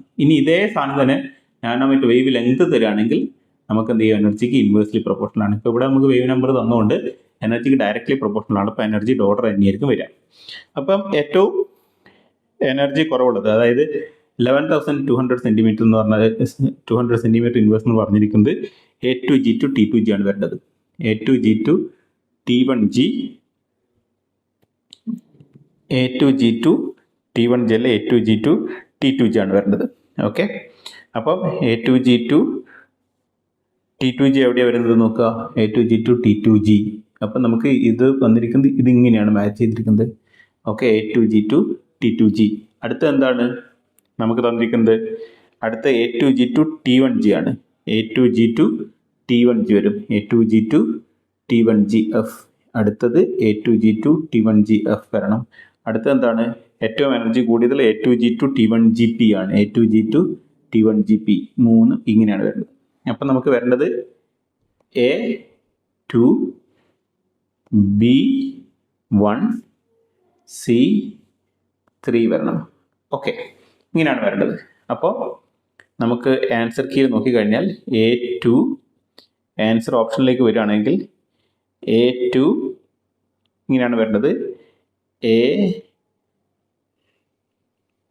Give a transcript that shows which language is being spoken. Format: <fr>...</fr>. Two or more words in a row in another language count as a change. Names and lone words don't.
<ml>ഇനി ഇതേ സാധനം തന്നെ</ml> <en>nanometer wave length</en> <ml>തരികയാണെങ്കിൽ നമുക്ക് എന്ത് ചെയ്യും, എനർജിക്ക്</ml> <en>inversely proportional</en> <ml>ആണ്. ഇപ്പോൾ ഇവിടെ നമുക്ക്</ml> <en>wave number</en> <ml>തന്നുകൊണ്ട് എനർജിക്ക്</ml> <en>directly proportional</en> <ml>ആണ്. അപ്പോൾ</ml> <en>energy order</en> <ml>തന്നെയായിരിക്കും വരിക. അപ്പം ഏറ്റവും എനർജി കുറവുള്ളത്, അതായത് 11,200 സെൻറ്റിമീറ്റർ എന്ന് പറഞ്ഞാൽ 200</ml> <en>centimeter inverse</en> <ml>എന്ന് പറഞ്ഞിരിക്കുന്നത് A2G to T2G ആണ് വരേണ്ടത്. A2G to T1G, A2G to T1G അല്ല, A2G to T2G ആണ് വരേണ്ടത്. ഓക്കെ, അപ്പം A2G to T2G എവിടെയാണ് വരുന്നത് നോക്കുക, A2G to T2G. അപ്പം നമുക്ക് ഇത് വന്നിരിക്കുന്നത് ഇതിങ്ങനെയാണ് മാച്ച് ചെയ്തിരിക്കുന്നത്. ഓക്കെ, A2G to T2G. അടുത്ത എന്താണ് നമുക്ക് തന്നിരിക്കുന്നത്, അടുത്ത A2G to T1G ആണ്. A2G to T1G വരും. A2G to T1GF. അടുത്തത് A2G to T1GF വരണം. അടുത്തത് എന്താണ്, ഏറ്റവും എനർജി കൂടിയതിൽ A2G to T1GP ആണ്. A2G to T1GP 3 ഇങ്ങനെയാണ് വരുന്നത്. അപ്പം നമുക്ക് വരേണ്ടത് A2, B1, C3 വരണം. ഓക്കെ, ഇങ്ങനെയാണ് വരേണ്ടത്. അപ്പോൾ നമുക്ക്</ml> <en>answer key</en> <ml>നോക്കിക്കഴിഞ്ഞാൽ A2 ആൻസർ ഓപ്ഷനിലേക്ക് വരികയാണെങ്കിൽ A2 ഇങ്ങനെയാണ് വരേണ്ടത്.</ml>